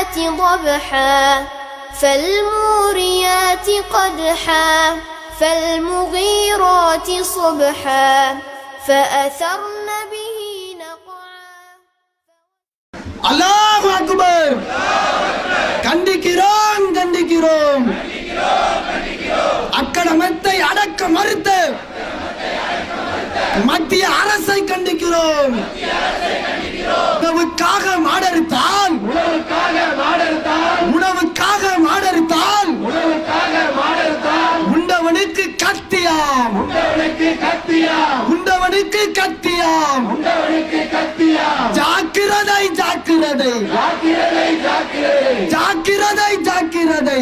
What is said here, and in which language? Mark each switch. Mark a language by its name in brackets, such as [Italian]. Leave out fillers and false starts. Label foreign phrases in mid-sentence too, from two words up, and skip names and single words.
[Arabic] ضبحا فالموريات قدحا فالمغيرات صبحا فأثرن به نقعا. الله أكبر. [Tamil] கண்டிக்கிறோம் கண்டிக்கிறோம் அக்கிரமத்தை அடக்க மறுத்த மத்திய அரசை கண்டிக்கிறோம். உணவுக்காக மாடறுத்தால் உண்டவனுக்கு கத்தியாம் ஜாக்கிரதை ஜாக்கிரதை ஜாக்கிரதை ஜாக்கிரதை.